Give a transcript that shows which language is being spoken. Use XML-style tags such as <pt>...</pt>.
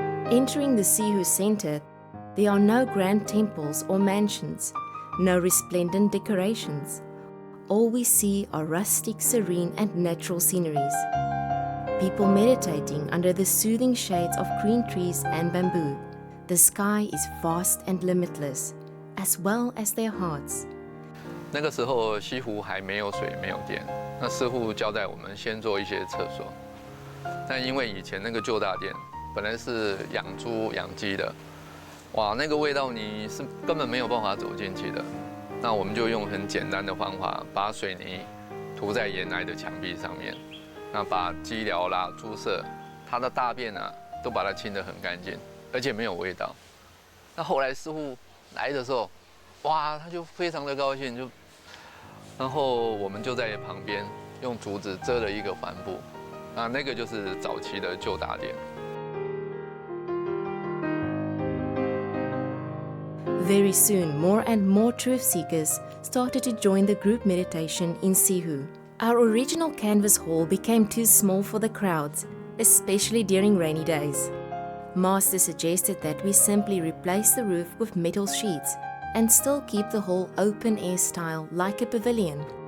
<en>Entering the Sihu Center, there are no grand temples or mansions, no resplendent decorations. All we see are rustic, serene and natural sceneries. People meditating under the soothing shades of green trees and bamboo. The sky is vast and limitless, as well as their hearts.</en> <zh>那个时候西湖还没有水，没有电，那师父交代我们先做一些厕所。但因为以前那个旧大殿本来是养猪养鸡的，哇，那个味道你是根本没有办法走进去的。那我们就用很简单的方法，把水泥涂在原来的墙壁上面。那把鸡寮啦、猪舍，它的大便啊，都把它清得很干净，而且没有味道。那后来师傅来的时候，哇，他就非常的高兴，然后我们就在旁边用竹子遮了一个帆布，那个就是早期的旧大殿。</zh> <en>Very soon, more and more truth seekers started to join the group meditation in Sihu. Our original canvas hall became too small for the crowds, especially during rainy days. Master suggested that we simply replace the roof with metal sheets and still keep the hall open-air style like a pavilion.</en>